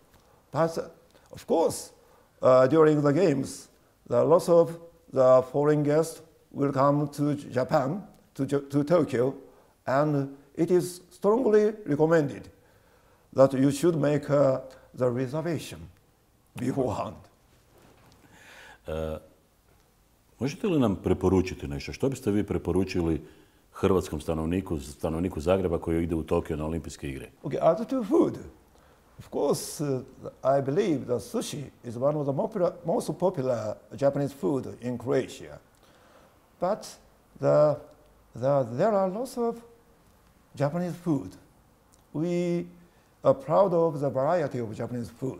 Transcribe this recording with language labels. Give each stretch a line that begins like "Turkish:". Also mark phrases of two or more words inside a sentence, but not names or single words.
English: But of course, during the games, lots of the foreign guests will come to Japan, to Tokyo, and it is strongly recommended that you should make the reservation beforehand.
Croatian: Možete li nam preporučiti nešto? Što biste vi preporučili hrvatskom stanovniku Zagreba koji ide u Tokio na olimpijske igre?
English: Okay, as to food, of course, I believe that sushi is one of the most popular Japanese food in Croatia. But there are lots of Japanese food. We are proud of the variety of Japanese food.